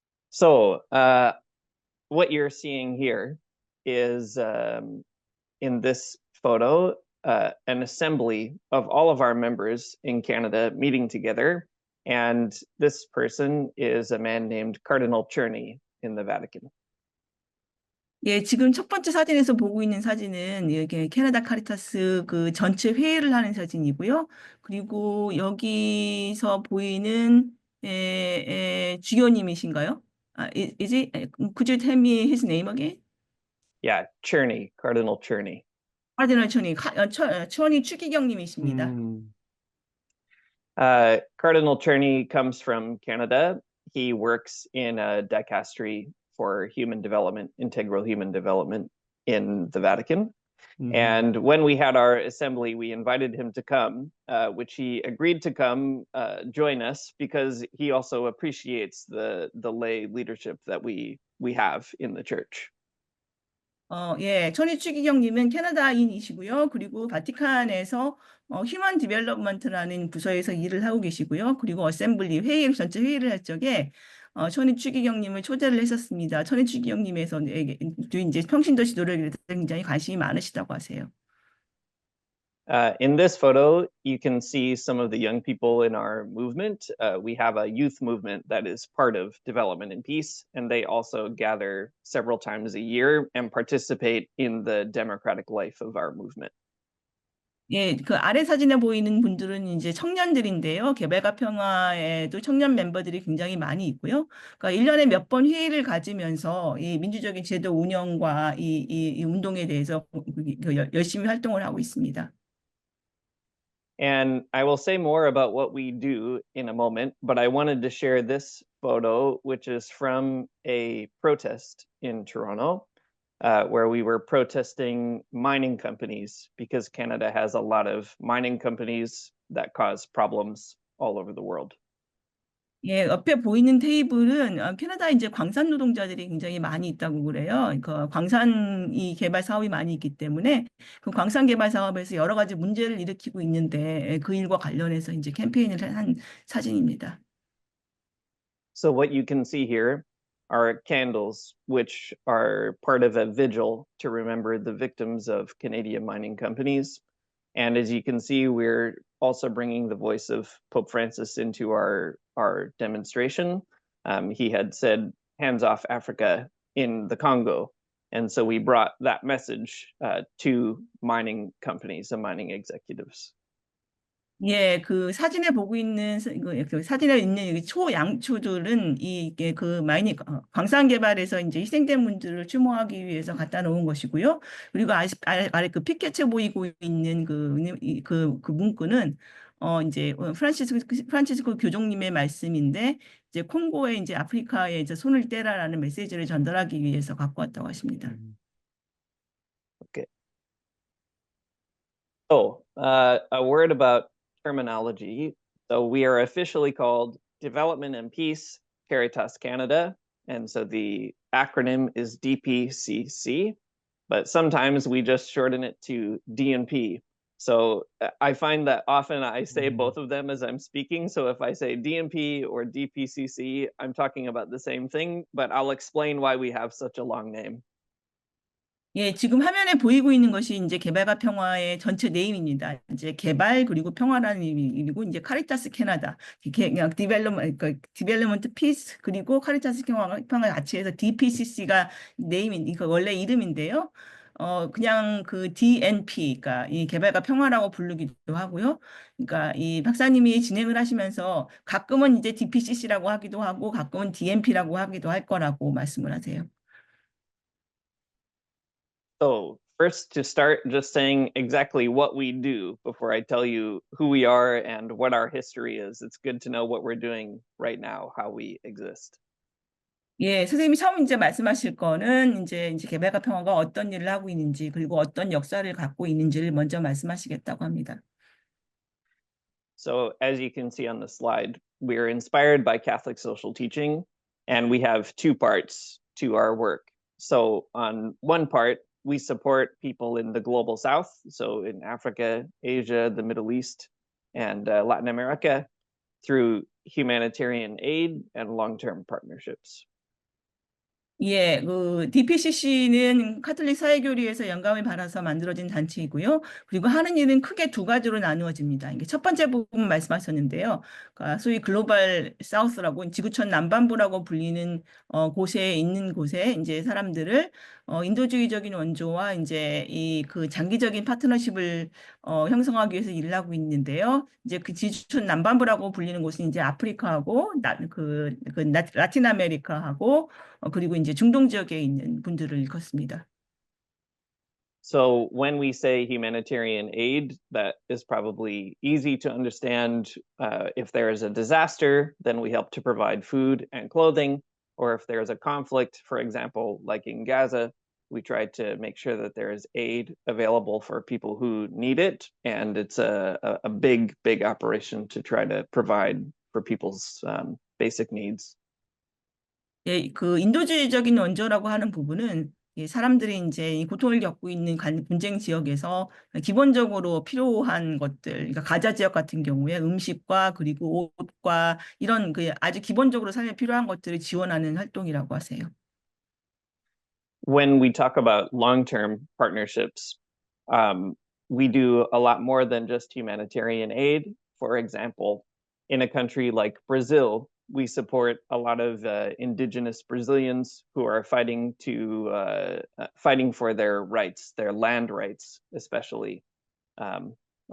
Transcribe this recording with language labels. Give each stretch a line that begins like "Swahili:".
English: So what you're seeing here is in this photo, an assembly of all of our members in Canada meeting together. And this person is a man named Cardinal Czerny in the Vatican.
Korean: 예, 지금 첫 번째 사진에서 보고 있는 사진은 이게 캐나다 카리타스 그 전체 회의를 하는 사진이고요. 그리고 여기서 보이는 주교님이신가요?
English: Is it? Could you tell me his name again? Yeah, Czerny, Cardinal Czerny.
Korean: 카디널 천이 추기경님이십니다.
English: Cardinal Czerny comes from Canada. He works in a dicastery for human development, integral human development in the Vatican. And when we had our assembly, we invited him to come, which he agreed to come join us because he also appreciates the lay leadership that we have in the church.
Korean: 예, 천희 추기경님은 캐나다인이시고요. 그리고 바티칸에서 휴먼 디벨롭먼트라는 부서에서 일을 하고 계시고요. 그리고 어셈블리 전체 회의를 할 적에 천희 추기경님을 초대를 했었습니다. 천희 추기경님에서 이제 평신도 지도력에 굉장히 관심이 많으시다고 하세요.
English: In this photo, you can see some of the young people in our movement. We have a youth movement that is part of Development and Peace, and they also gather several times a year and participate in the democratic life of our movement.
Korean: 예, 그 아래 사진에 보이는 분들은 이제 청년들인데요. 개발과 평화에도 청년 멤버들이 굉장히 많이 있고요. 그러니까 1년에 몇 번 회의를 가지면서 이 민주적인 제도 운영과 이 운동에 대해서 열심히 활동을 하고 있습니다.
English: And I will say more about what we do in a moment, but I wanted to share this photo, which is from a protest in Toronto, where we were protesting mining companies because Canada has a lot of mining companies that cause problems all over the world.
Korean: 예, 옆에 보이는 테이블은 캐나다 이제 광산 노동자들이 굉장히 많이 있다고 그래요. 그 광산 이 개발 사업이 많이 있기 때문에 그 광산 개발 사업에서 여러 가지 문제를 일으키고 있는데 그 일과 관련해서 이제 캠페인을 한 사진입니다.
English: So what you can see here are candles, which are part of a vigil to remember the victims of Canadian mining companies. And as you can see, we're also bringing the voice of Pope Francis into our demonstration. He had said, hands off Africa in the Congo. And so we brought that message to mining companies and mining executives.
Korean: 예, 그 사진에 보고 있는 그 사진에 있는 초양초들은 이게 그 마이닝 광산 개발에서 이제 희생된 분들을 추모하기 위해서 갖다 놓은 것이고요. 그리고 아래 그 피켓에 보이고 있는 그 문구는 이제 프란치스코 교종님의 말씀인데 이제 콩고에 이제 아프리카에 이제 손을 떼라라는 메시지를 전달하기 위해서 갖고 왔다고 하십니다.
English: Okay. So, a word about terminology. So we are officially called Development and Peace Caritas Canada. And so the acronym is DPCC, but sometimes we just shorten it to DNP. So I find that often I say both of them as I'm speaking. So if I say DNP or DPCC, I'm talking about the same thing, but I'll explain why we have such a long name.
Korean: 예, 지금 화면에 보이고 있는 것이 이제 개발과 평화의 전체 네임입니다. 이제 개발 그리고 평화라는 의미고 이제 카리타스 캐나다, 디벨롭먼트 피스 그리고 카리타스 평화 같이 해서 DPCC가 네임인 이거 원래 이름인데요. 그냥 그 DNP, 그러니까 이 개발과 평화라고 부르기도 하고요. 그러니까 이 박사님이 진행을 하시면서 가끔은 이제 DPCC라고 하기도 하고 가끔은 DNP라고 하기도 할 거라고 말씀을 하세요.
English: So first, to start, just saying exactly what we do before I tell you who we are and what our history is. It's good to know what we're doing right now, how we exist.
Korean: 예, 선생님이 처음 이제 말씀하실 거는 이제 개발과 평화가 어떤 일을 하고 있는지 그리고 어떤 역사를 갖고 있는지를 먼저 말씀하시겠다고 합니다.
English: So as you can see on the slide, we're inspired by Catholic social teaching, and we have two parts to our work. So on one part, we support people in the global south, so in Africa, Asia, the Middle East, and Latin America, through humanitarian aid and long-term partnerships.
Korean: 예, 그 DPCC는 카톨릭 사회교리에서 영감을 받아서 만들어진 단체이고요. 그리고 하는 일은 크게 두 가지로 나누어집니다. 이게 첫 번째 부분 말씀하셨는데요. 그러니까 소위 글로벌 사우스라고 지구촌 남반부라고 불리는 곳에 있는 곳에 이제 사람들을 인도주의적인 원조와 이제 이 그 장기적인 파트너십을 형성하기 위해서 일을 하고 있는데요. 이제 그 지구촌 남반부라고 불리는 곳은 이제 아프리카하고 라틴 아메리카하고 그리고 이제 중동 지역에 있는 분들을 일컫습니다.
English: So when we say humanitarian aid, that is probably easy to understand. If there is a disaster, then we help to provide food and clothing. Or if there is a conflict, for example, like in Gaza, we try to make sure that there is aid available for people who need it. And it's a big, big operation to try to provide for people's basic needs.
Korean: 예, 그 인도주의적인 원조라고 하는 부분은 사람들이 이제 이 고통을 겪고 있는 분쟁 지역에서 기본적으로 필요한 것들, 그러니까 가자 지역 같은 경우에 음식과 그리고 옷과 이런 그 아주 기본적으로 삶에 필요한 것들을 지원하는 활동이라고 하세요.
English: When we talk about long-term partnerships, we do a lot more than just humanitarian aid. For example, in a country like Brazil, we support a lot of indigenous Brazilians who are fighting for their rights, their land rights, especially. A